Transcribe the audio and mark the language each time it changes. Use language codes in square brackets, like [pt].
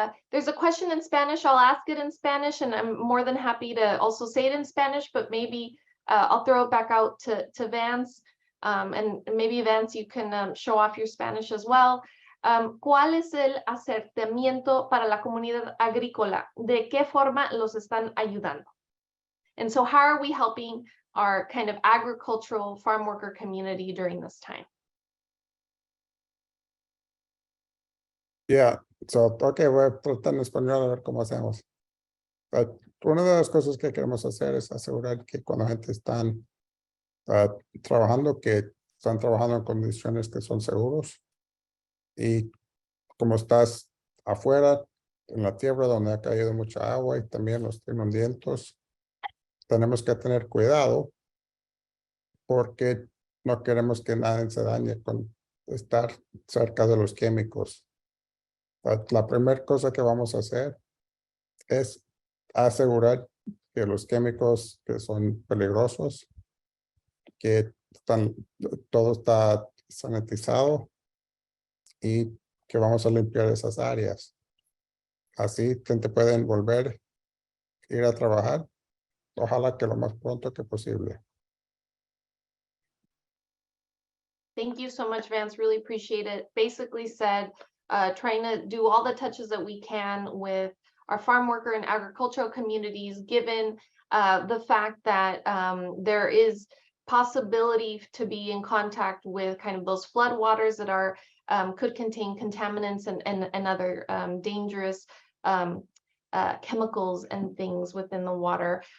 [en] There's a question in Spanish. I'll ask it in Spanish, and I'm more than happy to also say it in Spanish, but maybe I'll throw it back out to Vance, and maybe Vance, you can show off your Spanish as well. [es] ¿Cuál es el acercamiento para la comunidad agrícola? ¿De qué forma los están ayudando? [en] And so how are we helping our kind of agricultural farm worker community during this time? Yeah, so, okay, [es] voy a tratar en español a ver cómo hacemos. Una de las cosas que queremos hacer es asegurar que cuando la gente están trabajando, que están trabajando en condiciones que son seguros. Y como estás afuera, en la tierra donde ha caído mucha agua y también los inundientos, tenemos que tener cuidado porque no queremos que nadie se dañe con estar cerca de los químicos. La primera cosa que vamos a hacer es asegurar que los químicos que son peligrosos, que todo está sanitizado y que vamos a limpiar esas áreas. Así gente pueden volver, ir a trabajar, ojalá que lo más pronto que posible. [en] Thank you so much, Vance. Really appreciate it. Basically said, trying to do all the touches that we can with our farm worker and agricultural communities, given the fact that there is possibility to be in contact with kind of those flood waters that are could contain contaminants and other dangerous chemicals and things within the water.